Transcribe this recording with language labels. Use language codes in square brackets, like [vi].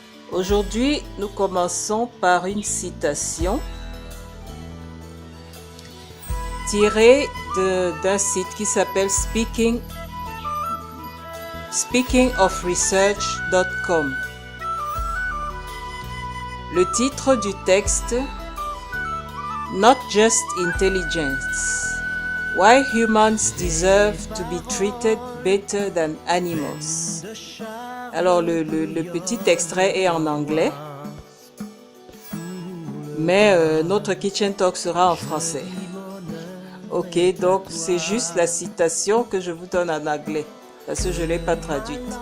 [fr] Aujourd'hui, nous commençons par une citation tirée d'un site qui s'appelle speakingofresearch.com. Le titre du texte: [en] Not just intelligence. Why humans deserve to be treated better than animals. [fr] Alors le petit extrait est en anglais, mais notre Kitchen Talk sera en français. Ok, donc c'est juste la citation que je vous donne en anglais, parce que je ne l'ai pas traduite.